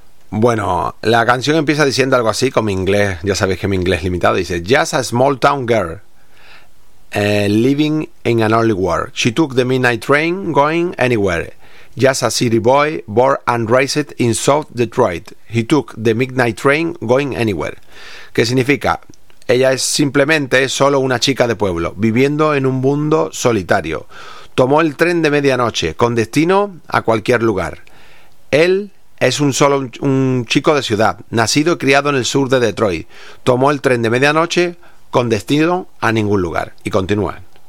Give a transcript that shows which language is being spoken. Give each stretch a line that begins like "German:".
Spanish: Bueno, la canción empieza diciendo algo así con mi inglés. Ya sabéis que mi inglés es limitado. Dice,
English: just a small town girl living in an early world. She took the midnight train going anywhere. Just a city boy born and raised in South Detroit. He took the midnight train going anywhere.
Spanish: ¿Qué significa? Ella es simplemente solo una chica de pueblo, viviendo en un mundo solitario. Tomó el tren de medianoche, con destino a cualquier lugar. Él es un chico de ciudad, nacido y criado en el sur de Detroit. Tomó el tren de medianoche, con destino a ningún lugar. Y continúa.